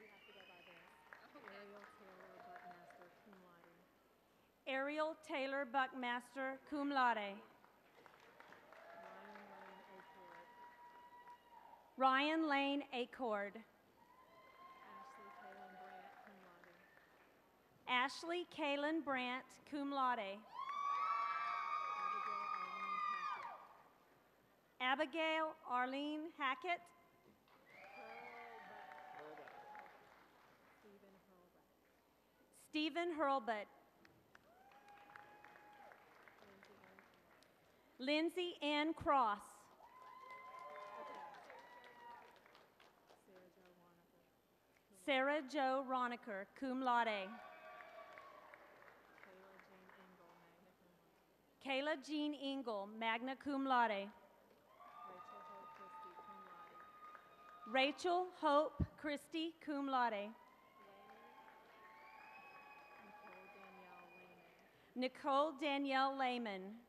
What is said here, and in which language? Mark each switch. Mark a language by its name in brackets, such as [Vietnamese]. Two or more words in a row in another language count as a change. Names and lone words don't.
[English] Ariel Taylor Buckmaster, [Latin] cum laude. [English] Ryan Lane Acord. Ashley Kaylin Brandt, [Latin] cum laude. [English] Abigail Arlene Hackett. Stephen Hurlbut. Lindsay Ann Cross. Sarah Jo Roniker, [Latin] cum laude. [English] Kayla Jean Engel, [Latin] magna cum laude. [English] Rachel Hope Christie, [Latin] cum laude. [English] Nicole Danielle Lehman.